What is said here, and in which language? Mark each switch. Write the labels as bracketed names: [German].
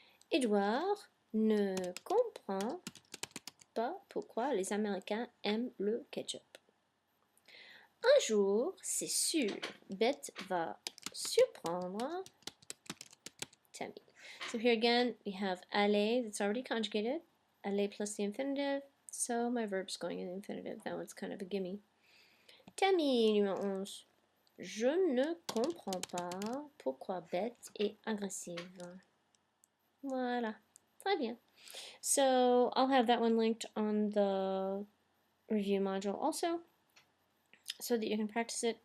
[French] Edouard ne comprend pas pourquoi les Américains aiment le ketchup. Un jour, c'est sûr, Bette va surprendre Tammy. [English] So here again, we have aller that's already conjugated. Aller plus the infinitive. So my verb's going in the infinitive. That one's kind of a gimme. Tammy, [French] numéro 11. Je ne comprends pas pourquoi Bette est agressive. Voilà. Très bien. [English] So I'll have that one linked on the review module also, so that you can practice it.